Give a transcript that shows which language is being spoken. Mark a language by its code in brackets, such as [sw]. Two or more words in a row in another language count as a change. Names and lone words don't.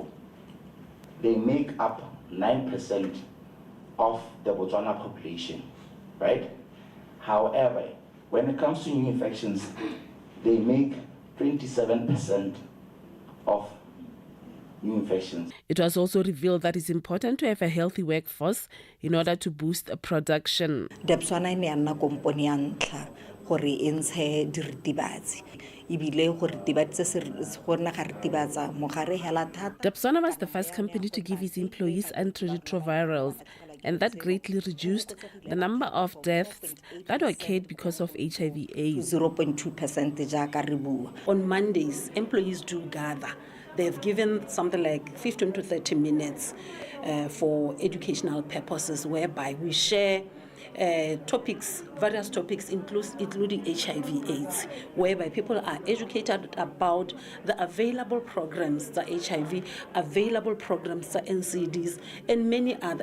[en] They make up 9% of the Botswana population, right? However, when it comes to new infections, they make 27% of new infections. It was also revealed that it's important to have a healthy workforce in order to boost production. [tn] BOTSWANA ne nna kompone ya ntlha gore e ntshe diritibatsi ibile gore diritibatsi se gona ga ritibatsa mogare hela thata. [en] BOTSWANA was the first company to give its employees antiretrovirals, and that greatly reduced the number of deaths that occurred because of HIV/AIDS. [tn] 0.2% jaaka re bua. [en] On Mondays, employees do gather. They've given something like 15 to 30 minutes for educational purposes, whereby we share topics, various topics, including HIV/AIDS, whereby people are educated about the available programs, the HIV, available programs, the NCDs, and many others.